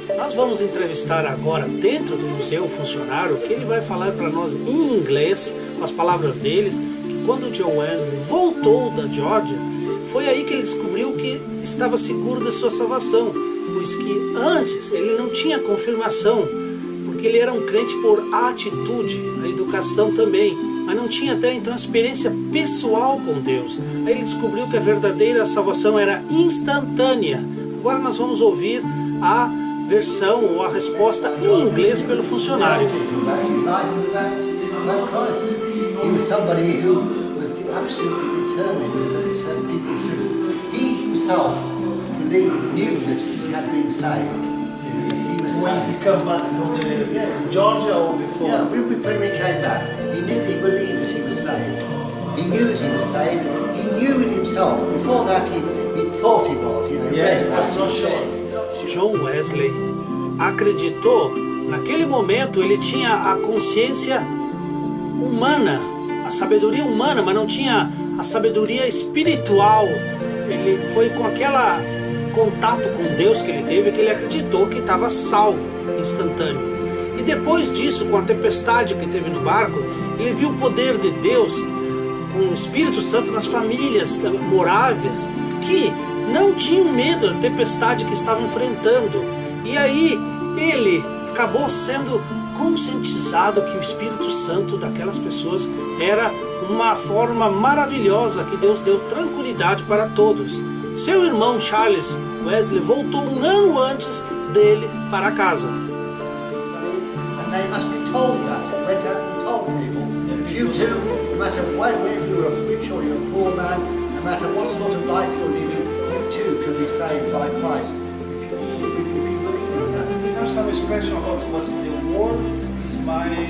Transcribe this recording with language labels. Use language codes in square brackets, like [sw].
[pt] Nós vamos entrevistar agora, dentro do museu, o funcionário, que ele vai falar para nós em inglês, com as palavras deles, que quando John Wesley voltou da Geórgia, foi aí que ele descobriu que estava seguro da sua salvação, pois que antes ele não tinha confirmação, porque ele era um crente por atitude, a educação também, mas não tinha até então experiência pessoal com Deus. Aí ele descobriu que a verdadeira salvação era instantânea. Agora nós vamos ouvir a versão ou a resposta em inglês pelo funcionário. [en] About his life and about Christ. He was somebody who was absolutely determined that people should. He himself knew that he had been saved. He was When saved. he came back from the Georgia or before? Yeah, when he came back, he believed that he was saved. He knew that he was saved. He knew it himself. Before that, he thought he was. You know, he read about it. He said. [pt] John Wesley acreditou, naquele momento ele tinha a consciência humana, a sabedoria humana, mas não tinha a sabedoria espiritual. Ele foi com aquela contato com Deus que ele teve que ele acreditou que estava salvo, instantâneo. E depois disso, com a tempestade que teve no barco, ele viu o poder de Deus com o Espírito Santo nas famílias morávias que não tinham medo da tempestade que estavam enfrentando. E aí ele acabou sendo conscientizado que o Espírito Santo daquelas pessoas era uma forma maravilhosa que Deus deu tranquilidade para todos. Seu irmão Charles Wesley voltou um ano antes dele para casa. [en] And they must be told that. It went out and told people. If you too, no matter whether you're a rich or you're a poor man, no matter what sort of life you're living, you too can be saved by Christ. If you believe in that. There's some expression about what's the word is my